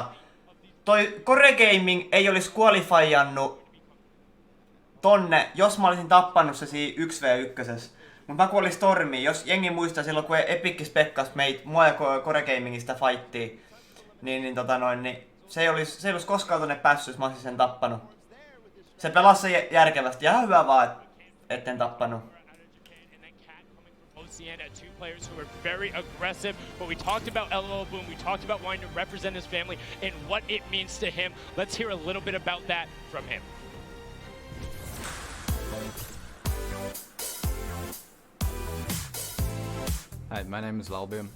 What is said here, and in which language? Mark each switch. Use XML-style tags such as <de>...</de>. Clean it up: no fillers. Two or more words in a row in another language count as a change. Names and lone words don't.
<fi>Toi Core Gaming ei olisi qualifyannut tonne, jos mä olisin tappannut se siinä 1v1. Mut mä kuolin Stormiin, jos jengi muistaa silloin kun Epic spekkas mua ja Core Gamingista fightiin. Niin se ei olisi koskaan tonne päässyt, jos mä olisin sen tappanut. Se pelasi se järkevästi ja hyvä vaan, etten tappanut.</fi> <en>Two players who are very aggressive, but we talked about LOL Boom, we talked about wanting to represent his family and what it means to him. Let's hear a little bit about that from him. Hi, my name is Lalboom.</en>